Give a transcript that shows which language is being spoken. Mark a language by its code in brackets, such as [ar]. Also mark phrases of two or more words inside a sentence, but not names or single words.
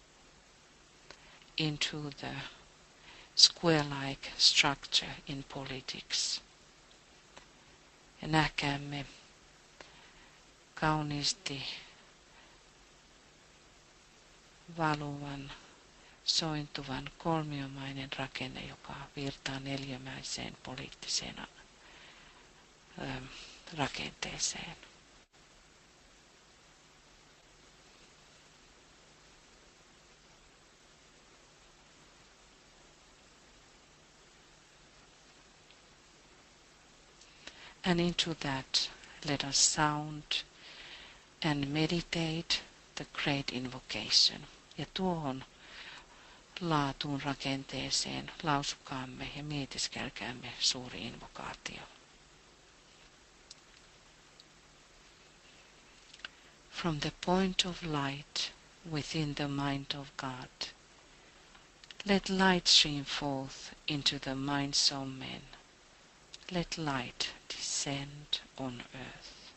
[en] into the square-like structure in politics. [fi] Ja näkäämme kauniisti valuvan, sointuvan kolmiomainen rakenne, joka virtaa neliömäiseen poliittiseen rakenteeseen. [en] And into that let us sound and meditate the great invocation. [fi] Ja tuohon laatuun rakenteeseen lausukaamme ja mietiskelkäämme suuri invokaatio. [en] From the point of light within the mind of God, let light stream forth into the minds of men. Let light descend on earth.